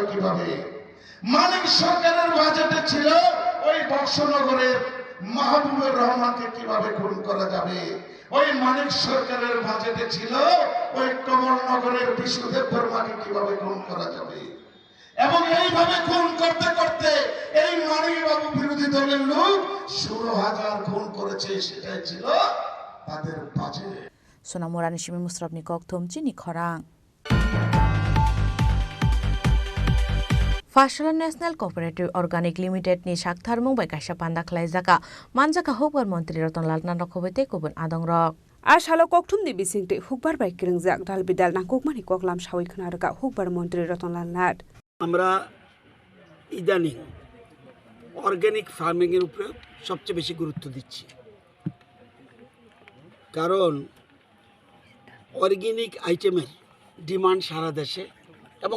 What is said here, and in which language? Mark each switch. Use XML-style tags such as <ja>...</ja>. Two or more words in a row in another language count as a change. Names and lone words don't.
<bn>কিভাবে মানিক সরকারের বাজেটে ছিল ওই বক্সনগরের মাহবুবুর রহমানকে কিভাবে খুন করা যাবে ওই মানিক সরকারের বাজেটে ছিল ওই কমলনগরের বিষ্ণুদেব বর্মাকে কিভাবে খুন করা যাবে এবং এইভাবে খুন করতে করতে এই মানিক বাবু বিরোধী দলের লোক 16,000 খুন করেছে সেটাই ছিল তাদের বাজেট</bn> <trp>Sonamurani Shimi Musrabni Kokthum Chini Khorang Fashala National Cooperative Organic Limited ni Shakthar Mumbai Kaisha Panda Khlai Jaka Manjaka Hokbar Montri Ratonlal Nanokhobaitei kubun adongrok Ashalo Kokthum ni bisingte hukbar bai kiringjak dal bidal na kokmani koklam shawi khnarga hukbar মন্ত্রী রতনলাল নাথ</trp> <bn>আমরা ইদানিং</bn> <en>organic farming</en> <bn>এর উপরে সবচেয়ে বেশি গুরুত্ব দিচ্ছি কারণ অর্গানিক আইটেমের ডিমান্ড সারা দেশে এবং</bn>